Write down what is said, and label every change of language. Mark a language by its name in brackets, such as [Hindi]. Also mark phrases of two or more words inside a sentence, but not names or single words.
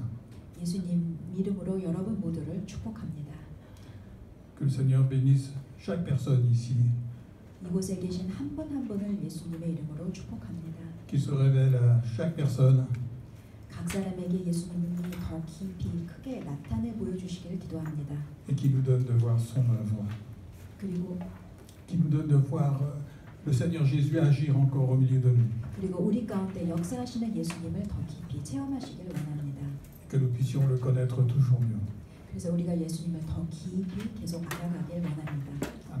[Korean] 예수님 이름으로 여러분 모두를 축복합니다. [French] Que le Seigneur bénisse chaque personne ici, [Korean] 이곳에 계신 한 분 한 분을 예수님의 이름으로 축복합니다. [French] qu'il se révèle à chaque personne, [Korean] 각 사람에게 예수님이 더 깊이 크게 나타내 보여주시기를 기도합니다. [French] et qui nous donne de voir son œuvre, [Korean] 그리고 [French] qui nous donne de voir le Seigneur Jésus agir encore au milieu de nous, [Korean] 그리고 우리 가운데 역사하시는 예수님을 더 깊이 체험하시길 원합니다. [French] que nous puissions le connaître toujours mieux. [Korean] 그래서 우리가 예수님을 더 깊이 계속 알아가길 원합니다.